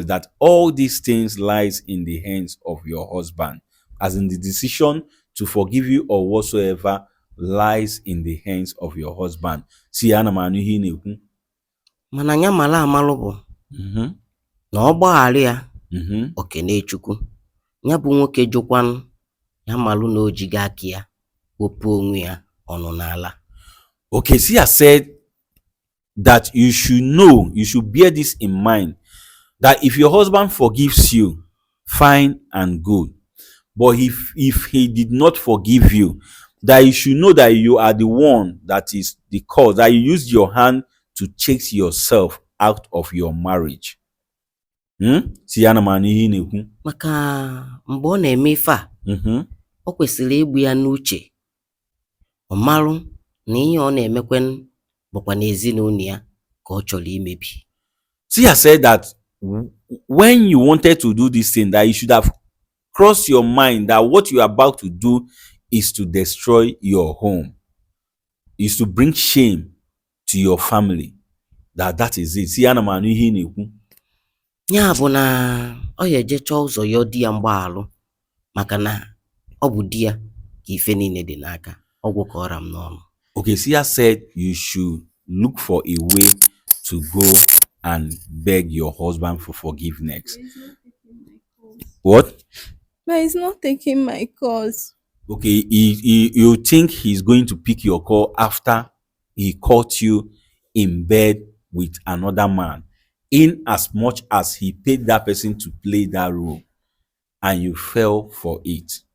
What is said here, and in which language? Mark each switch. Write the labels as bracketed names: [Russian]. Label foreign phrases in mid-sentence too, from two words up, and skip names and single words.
[English] That all these things lies in the hands of your husband, as in the decision to forgive you or whatsoever lies in the hands of your husband. See, [Igbo] ana m anụ ihe ị na-ekwu. Mana ya mara amalụ bụ na ọ gbaghara ya okene Chukwu, ya bụ nwoke jụkwanụ ya malụ na o jiga aka ya wepụ onwe ya ọnụ n'ala. [English] Okay, see, I said that you should know, you should bear this in mind, that if your husband forgives you, fine and good. But if he did not forgive you, that you should know that you are the one that is the cause, that you used your hand to chase yourself out of your marriage. [Igbo] Si ya na m anụ ihe ị na-ekwu. Maka mgbe ọ na-eme ife a, ọ kwesịrị igbu ya n'uche, ọ marụ na ihe ọ na-emekwen bụkwa n'ezinụlọ ya ka ọ chọrọ imebi. [English] See, I said that when you wanted to do this thing, that you should have crossed your mind that what you are about to do is to destroy your home, is to bring shame to your family. That is it. See, [Igbo] ana m anụ ihe ị na-ekwu. Ya bụ na ọ ya eje chọọ ụzọ ya di ya mgbaghalụ maka na ọ bụ di ya ka ife niile dị n'aka. Ọgwụ ka ọra m n'ọnụ. [English] Okay, see, I said you should look for a way to go and beg your husband for forgiveness. What? But he's not taking my calls. Okay, you think he's going to pick your call after he caught you in bed with another man, in as much as he paid that person to play that role and you fell for it.